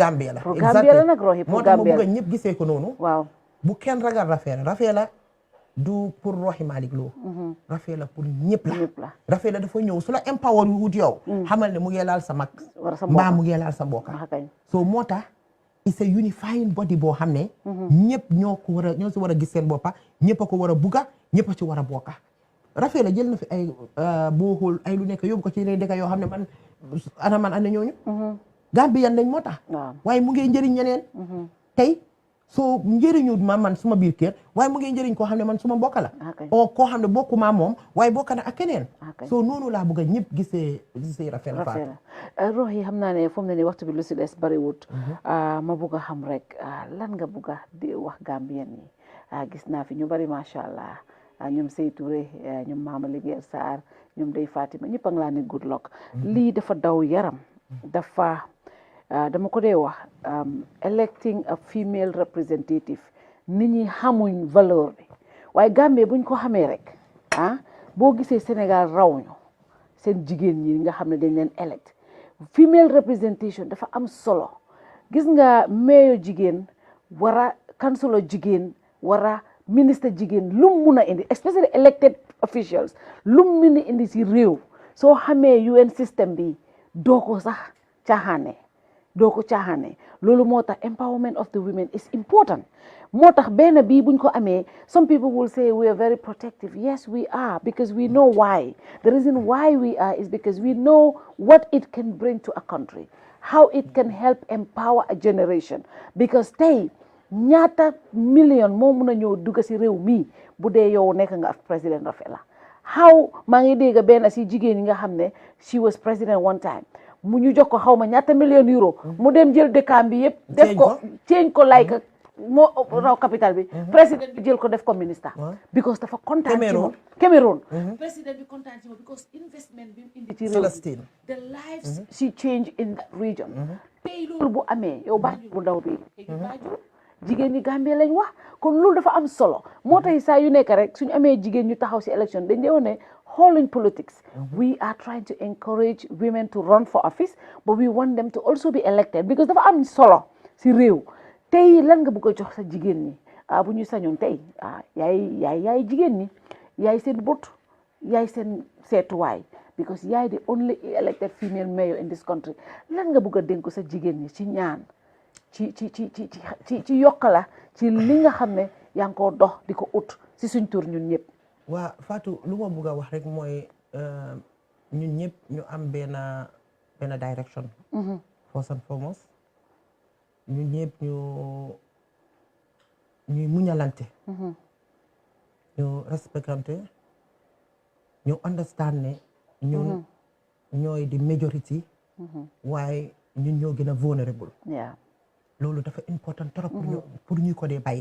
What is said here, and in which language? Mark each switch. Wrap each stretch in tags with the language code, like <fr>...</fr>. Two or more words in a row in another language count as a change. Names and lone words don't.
<wo>pour Gambia la pour Gambia la nag Rohey moo tax ma bëgg ñëpp gisee ko noonu waaw bu kenn ragal Rafaela du pour Rohey Malick Lowe Rafaela pour ñëpp la Rafaela dafa ñëw su la empower yu wut yow xamal ne mu ngi laal sa mag mbaa mu ngi laal sa mbokk so moo tax</wo> <en>it's a unifying body</en> <wo>boo xam ne ñëpp ñoo si war a gis seen boppa ñëpp a ko war a bugga ñëpp a ci war a bokka Rafaela jël na fi ay booxul ay lu nekk yóbbu ko ci yeneen dëkk yoo xam ne man ana ñooñu Gambian lañ moo tax waaye mu ngi njëriñ ñeneen tey so njëriñu man suma biir kër waaye mu ngi njëriñ koo xam ne man suma mbokk la o koo xam ne bokkuma moom waaye bokk na ak keneen so noonu laa bëgg a ñëpp gisee Rafaela Fatou Rohey xam naa ne fu mu ne nii waxtu bi lu si des bariwut ma bëgg a xam rek lan nga bëgg a di wax Gambien yi gis naa fi ñu bari</wo> <ar>ما شاء الله</ar> <wo>ñoom Sey Touré ñoom Mama Linguère Sarr ñoom Dey Fatima ñëpp a ngi laa ne</wo> <en>good luck</en> <wo>lii dafa daw yaram dafa dama ko dee wax</wo> <en>electing a female representative</en> <wo>nit ñi xamuñ valeur bi waaye Gambie buñ ko xamee rek boo gisee Sénégal raw ñu seen jigéen ñi nga xam ne dañ leen</wo> <en>elect female representation</en> <wo>dafa am solo gis nga mayor jigéen wara councilor jigéen wara ministre jigéen lum mun a indi</wo> <en>especially elected officials</en> <wo>lum mun a indi si réew soo xamee UN system bi doo ko sax caaxaane loolu moo tax</wo> <en>empowerment of the women is important</en> <wo>moo tax benn bii buñ ko amee</wo> <en>some people will say we are very protective yes we are because we know why the reason why we are is because we know what it can bring to a country how it can help empower a generation because</en> <wo>tey ñaata million moo mun a ñëw dugg si réew mi bu dee yow nekk nga président Rafaela how maa ngi dégg benn si jigéen yi nga xam ne</wo> <en>she was president one time</en> <wo>mu ñu jox ko xaw ma ñaata million euro mu dem jël dëkkaam bi yëpp def ko change ko like moo raw capital bi président bi jël ko def ko ministre because dafa kontaan ci moom Cameroon président bi kontaan ci moom because investment bi mu indi ci réew</wo> <en>the lives she change in that region</en> <wo>tey loolu bu amee yow Banjul bu ndaw bi Banjul jigéen ñi Gambie lañ wax kon loolu dafa am solo moo tax saa yu nekk rek suñu amee jigéen ñu taxaw si élection dañ dee ne xooluñ</wo> <en>politics we are trying to encourage women to run for office but we want them to also be elected because</en> <wo>dafa am solo si réew tey lan nga bëgg a jox sa jigéen ñi bu ñu sañoon tey yaay jigéen ñi yaay seen bët yaay seen seetuwaay because yaay</wo> <en>the only elected female mayor in this country</en> <wo>lan nga bëgg a dénk sa jigéen ñi ci ñaan ci yokkala ci li nga xam ne yaa ngi koo dox di ko ut si suñ tur ñun ñëpp waa Fatou lu ma bëgg a wax rek mooy ñun ñëpp ñu am benn direction</wo> <en>first and foremost</en> <wo>ñun ñëpp ñuy muñalante ñu respectante ñu understand ne ñun ñooy di majority waaye ñun ñoo gën a vulnerable loolu dafa</wo> <fr>important trop pour</fr> <wo>ñu ko dee bàyyi</wo>